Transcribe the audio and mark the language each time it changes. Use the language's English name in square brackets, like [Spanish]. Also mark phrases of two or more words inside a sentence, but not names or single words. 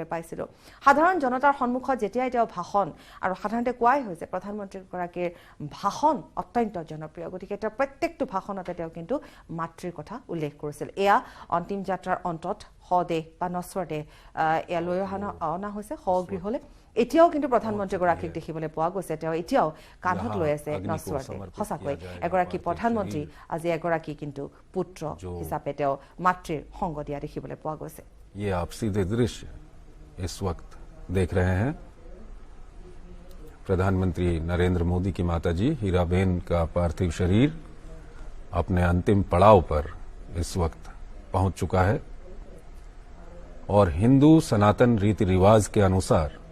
[Assamese] পাইছিলো সাধাৰণ জনতাৰ সন্মুখত যেতিয়াই তেওঁ ভাষণ আৰু সাধাৰণতে কোৱাই হৈছে প্ৰধানমন্ত্ৰীগৰাকীৰ ভাষণ অত্যন্ত জনপ্ৰিয় গতিকে তেওঁ প্ৰত্যেকটো ভাষণতে তেওঁ কিন্তু মাতৃৰ কথা উল্লেখ কৰিছিল এয়া অন্তিম যাত্ৰাৰ অন্তত শদেহ বা নছৰ দেহ এয়া লৈ অনা হৈছে শগৃহলৈ এতিয়াও কিন্তু প্ৰধানমন্ত্ৰীগৰাকীক দেখিবলৈ পোৱা গৈছে তেওঁ এতিয়াও কান্ধত লৈ আছে নছৰ দেহ সঁচাকৈ এগৰাকী প্ৰধানমন্ত্ৰী আজি এগৰাকী কিন্তু পুত্ৰ হিচাপে তেওঁ মাতৃৰ সংগ দিয়া দেখিবলৈ পোৱা গৈছে [Hindi] ये आप सीधे दृश्य इस वक्त देख रहे हैं प्रधानमंत्री नरेंद्र मोदी की माताजी हीराबेन का पार्थिव शरीर अपने अंतिम पड़ाव पर इस वक्त पहुंच चुका है और हिंदू सनातन रीति रिवाज के अनुसार